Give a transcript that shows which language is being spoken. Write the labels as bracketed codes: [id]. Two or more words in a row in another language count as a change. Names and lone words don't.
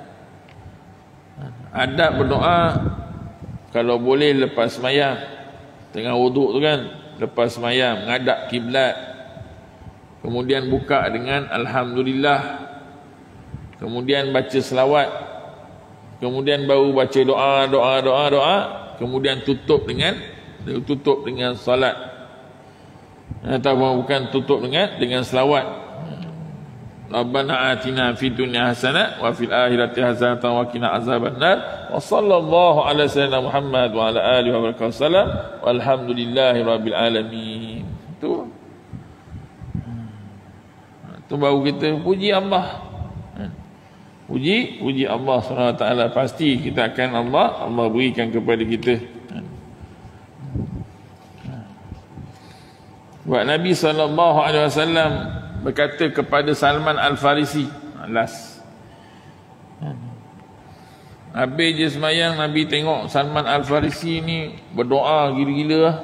[ms] Adab berdoa, kalau boleh lepas sembahyang, tengah wuduk tu kan, lepas sembahyang menghadap kiblat, kemudian buka dengan alhamdulillah, kemudian baca selawat, kemudian baru baca doa, kemudian tutup dengan salat, atau bukan tutup dengan selawat. [ar] ربنا آتنا في الدنيا حسنة وفي الآخرة حسنة وقنا عذاب النار وصلى الله على سيدنا محمد وعلى آله وبركاته والحمد لله رب العالمين. [ms] Tu baru kita puji Allah. Puji Allah SWT. Pasti kita akan Allah berikan kepada kita. Buat Nabi SAW berkata kepada Salman Al-Farisi, habis je semayang, Nabi tengok Salman Al-Farisi ni berdoa gila-gila.